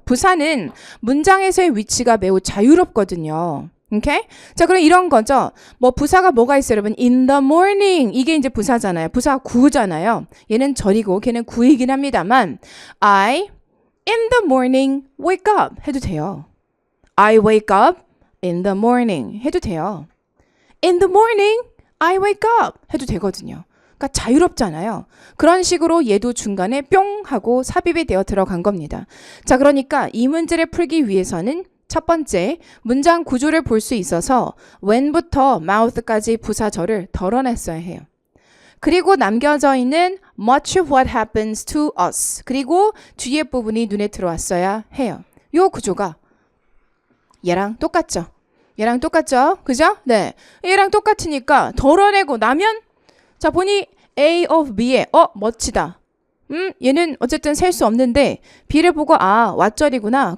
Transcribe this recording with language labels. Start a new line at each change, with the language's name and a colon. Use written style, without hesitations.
Korean: 부사는 문장에서의 위치가 매우 자유롭거든요. 오케이? 자, 그럼 이런 거죠. 부사가 뭐가 있어요, 여러분?
English: In the morning.
Korean: 이게 이제 부사잖아요. 부사 구잖아요. 얘는 절이고 걔는 구이긴 합니다만
English: I in the morning wake up
Korean: 해도 돼요.
English: I wake up in the morning
Korean: 해도 돼요.
English: In the morning I wake up
Korean: 해도 되거든요. 그러니까 자유롭잖아요. 그런 식으로 얘도 중간에 뿅 하고 삽입이 되어 들어간 겁니다. 자, 그러니까 이 문제를 풀기 위해서는 첫 번째, 문장 구조를 볼 수 있어서 when부터 mouth까지 부사절을 덜어냈어야 해요. 그리고 남겨져 있는
English: much of what happens to us.
Korean: 그리고 뒤에 부분이 눈에 들어왔어야 해요. 요 구조가 얘랑 똑같죠? 얘랑 똑같죠? 그죠? 네. 얘랑 똑같으니까 덜어내고 나면 자, 보니 A of B에 멋지다. 얘는 어쨌든 셀 수 없는데 B를 보고 왓절이구나.